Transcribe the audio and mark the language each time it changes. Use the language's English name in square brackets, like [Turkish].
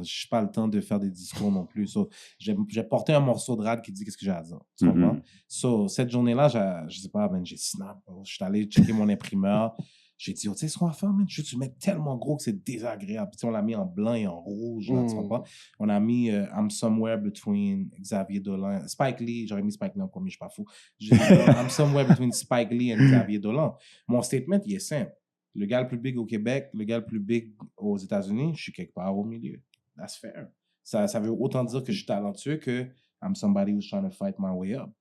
[French] Je n'ai pas le temps de faire des discours non plus. So, j'ai porté un morceau de rad qui dit qu'est-ce que j'ai à dire, tu comprends? So, cette journée-là, je sais pas, man, j'ai snap. Je suis allé checker mon imprimeur. J'ai dit, tu sais ce qu'on va faire, man? Je vais te mettre tellement gros que c'est désagréable. Puis, on l'a mis en blanc et en rouge, là, tu comprends? On a mis [English] I'm somewhere between [French] Xavier Dolan. Spike Lee, j'aurais mis Spike Lee en premier, je suis pas fou. J'ai dit, [English] I'm somewhere between Spike Lee and Xavier Dolan. [French] Mon statement, il est simple. Le gars le plus big au Québec, le gars le plus big aux États-Unis, je suis quelque part au milieu. [English] That's fair. [French] Ça veut autant dire que je suis talentueux que [English] I'm somebody who's trying to fight my way up.